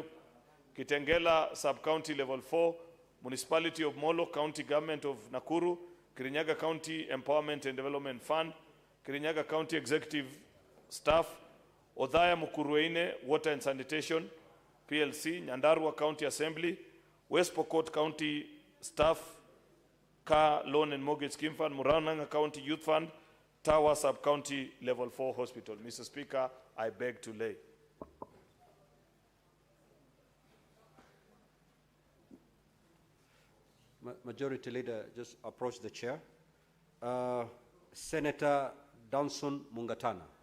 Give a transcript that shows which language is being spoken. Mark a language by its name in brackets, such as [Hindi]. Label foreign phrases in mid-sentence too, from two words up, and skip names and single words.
[English] Kitengela Sub-County Level 4, Municipality of Molo, County Government of Nakuru, Kirinyaga County Empowerment and Development Fund, Kirinyaga County Executive Staff, Odhaya Mukurueine Water and Sanitation, PLC, Nyandarua County Assembly, West Pokot County Staff, Car Loan and Mortgage Scheme Fund, Murananga County Youth Fund, Tawa Sub-County Level 4 Hospital. Mr. Speaker, I beg to lay. Majority Leader, just approach the chair. Senator Danson Mungatana.